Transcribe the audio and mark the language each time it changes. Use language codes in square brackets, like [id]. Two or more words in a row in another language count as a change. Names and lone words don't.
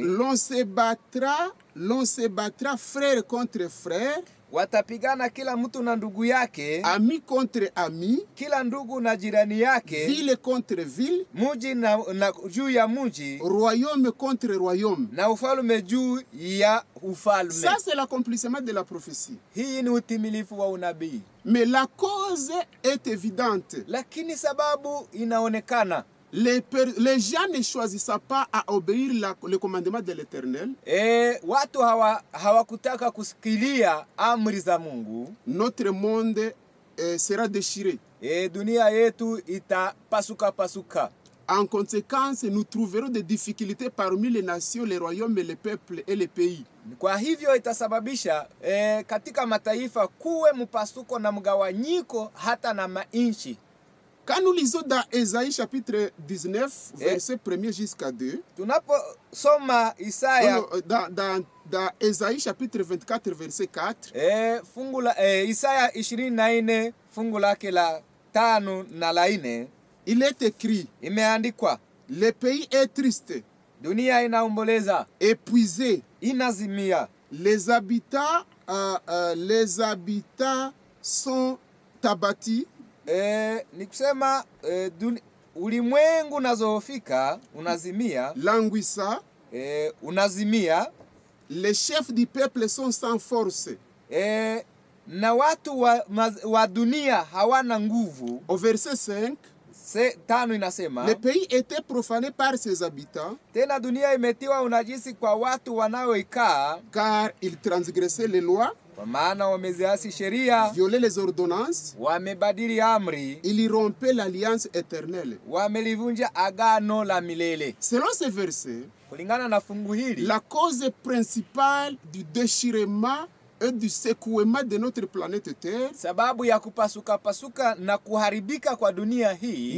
[fr] L'on se battra frère contre frère. [sw] Watapigana kila mtu na ndugu yake. [fr] Ami contre ami. [sw] Kila ndugu na jirani yake. [fr] Ville contre ville. [sw] Muji na juu ya muji. [fr] Royaume contre royaume. [sw] Na ufalme juu ya ufalme. [fr] Ça c'est l'accomplissement de la prophétie. [sw] Hii ni utimilifu wa unabii. [fr] Mais la cause est évidente. [sw] Lakini sababu inaonekana. [fr] les gens ne choisissent pas à obéir le commandement de l'Éternel, [sw] watu hawakutaka kusikilia amri za Mungu, [fr] notre monde sera déchiré. [sw] Dunia yetu itapasuka pasuka. [fr] En conséquence, nous trouverons des difficultés parmi les nations, les royaumes, les peuples et les pays. [sw] Kwa hivyo itasababisha katika mataifa kuwe mpasuko na mgawanyiko hata na mainchi. [fr] Quand nous lisons dans Ésaïe chapitre 19, verset 1 jusqu'à 2, [sw] tunaposoma Isaya [fr] dans Ésaïe chapitre 24, verset 4, [sw] Isaya 24 fungu lake la 5 na la 4, [fr] il est écrit, [sw] imeandikwa, [fr] le pays est triste, [sw] dunia inaomboleza, [fr] épuisé, [sw] inazimia, [fr] les habitants sont abattus. [sw] Ni kusema ulimwengu nazoofika unazimia, [fr] languissa, [sw] unazimia, [fr] les chefs du peuple sont sans force, [sw] na watu wa dunia hawana nguvu. [fr] Au verset 5, [sw] 5 inasema, [fr] le pays était profané par ses habitants, [sw] tena dunia imetiwa unajisi kwa watu wanaoikaa, [fr] car ils transgressaient les lois, [sw] kwa maana wameziasi sheria, [fr] violaient les ordonnances, [sw] wamebadili amri, [fr] ils rompaient l'alliance éternelle, [sw] wamelivunja agano la milele. [fr] Selon ce verset, [sw] kulingana na fungu hili, [fr] la cause principale du déchirement et du secouement de notre planète Terre, [sw] sababu ya kupasuka pasuka na kuharibika kwa dunia hii,